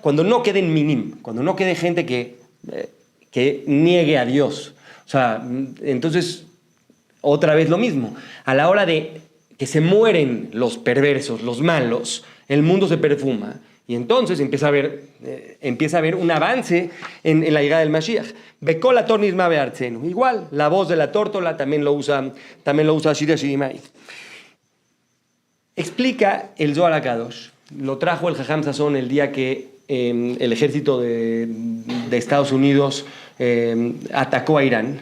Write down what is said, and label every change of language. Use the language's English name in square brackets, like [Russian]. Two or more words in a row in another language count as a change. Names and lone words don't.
[Spanish] Cuando no queden minim, cuando no quede gente que niegue a Dios. O sea, entonces, otra vez lo mismo. A la hora de que se mueren los perversos, los malos, el mundo se perfuma. Y entonces empieza a haber un avance en la llegada del Mashiach. [Hebrew] וקול התור נשמע בארצנו. [Spanish] Igual, la voz de la tórtola también lo usa Shir Hashirim. Explica el Zohar HaKadosh. Lo trajo el Jajam Sazón el día que el ejército de Estados Unidos atacó a Irán.